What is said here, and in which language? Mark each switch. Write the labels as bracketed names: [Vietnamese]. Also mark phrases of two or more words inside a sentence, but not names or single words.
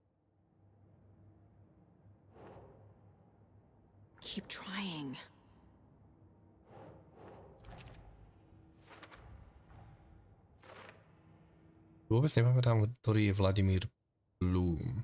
[English] Keep trying. [Slovak] Vôbec nepamätám, ktorý je Vladimír Bloom.